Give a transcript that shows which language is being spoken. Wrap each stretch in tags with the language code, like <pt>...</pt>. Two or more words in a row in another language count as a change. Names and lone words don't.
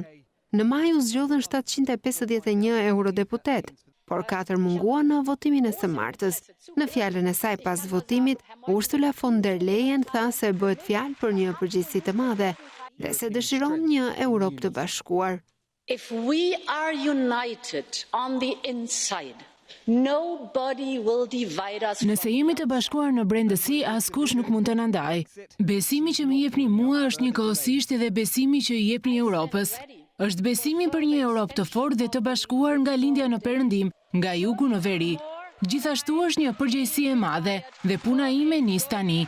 <sq>Në maj u zgjodhen 751 eurodeputet, por 4 munguan në votimin e së martës. Në fjalën e saj pas votimit, Ursula von der Leyen tha se bëhet fjalë për një përgjegjësi të madhe dhe se dëshiron një Europë të bashkuar.</sq> <en>If we are united on the inside, nobody will divide us.</en> <sq>Nëse jemi të bashkuar në brendësi, askush nuk mund të na ndajë. Besimi që më jepni mua është njëkohësisht edhe besimi që i jepni Europës. Është besimi për një Europë të fortë dhe të bashkuar nga lindja në perëndim, nga jugu në veri. Gjithashtu është një përgjegjësi e madhe dhe puna ime nis tani.</sq>